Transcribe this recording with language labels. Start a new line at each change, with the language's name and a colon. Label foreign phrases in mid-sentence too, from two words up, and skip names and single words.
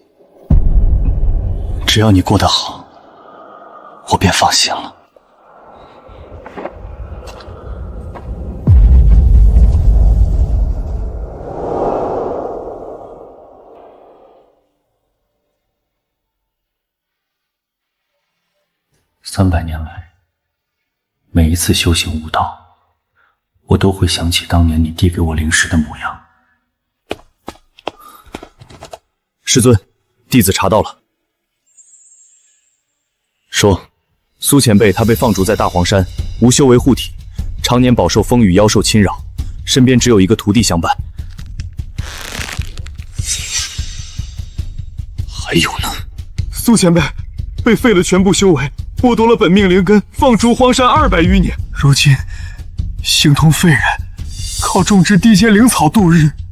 Chinese: 只要你过得好，我便放心了。300年来，每一次修行悟道，我都会想起当年你递给我灵石的模樣。师尊，弟子查到了。说，蘇前輩他被放逐在大荒山，無修為護體，常年飽受風雨妖獸侵擾，身邊只有一個徒弟相伴。還有呢？蘇前輩被廢了全部修為，剝奪了本命靈根，放逐荒山200餘年，如今形同廢人，靠種植地間靈草度日。